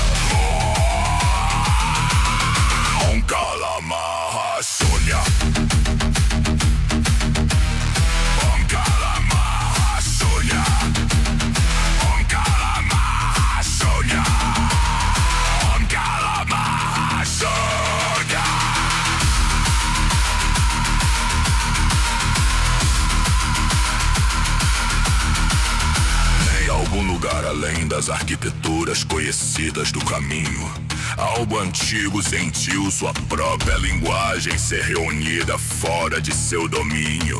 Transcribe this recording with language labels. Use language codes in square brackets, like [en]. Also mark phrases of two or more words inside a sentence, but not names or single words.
[sa] Kalama Shunya. Om Kalama Shunya. Om Kalama Shunya. Om Kalama Shunya. [pt] Em algum lugar além das arquiteturas conhecidas do caminho, algo antigo sentiu sua própria linguagem ser reunida fora de seu domínio.